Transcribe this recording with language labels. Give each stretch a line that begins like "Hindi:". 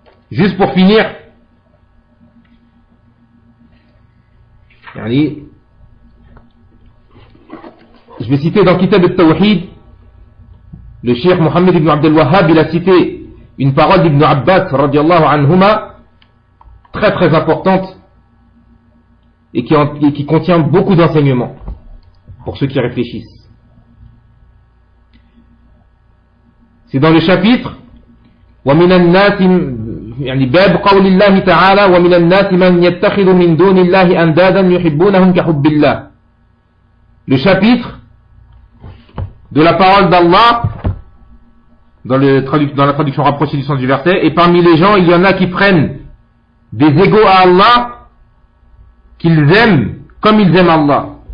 French: Juste pour finir, yani, je vais citer dans Kitab al-Tawhid, le Cheikh Mohammed ibn Abdel Wahhab, il a cité une parole d'Ibn Abbas, radiallahu anhuma, très très importante, et qui contient beaucoup d'enseignements, pour ceux qui réfléchissent. C'est dans le chapitre,
Arabic: وَمِنَ النَّاسِ يعني باب قول الله تعالى ومن الناس من يتخذ من دون الله أندادا يحبونهم كحب الله.
French: Le chapitre de la parole d'Allah dans la traduction rapprochée du sens du verset, et parmi les gens il y en a qui prennent des égaux à Allah qu'ils aiment comme ils aiment Allah.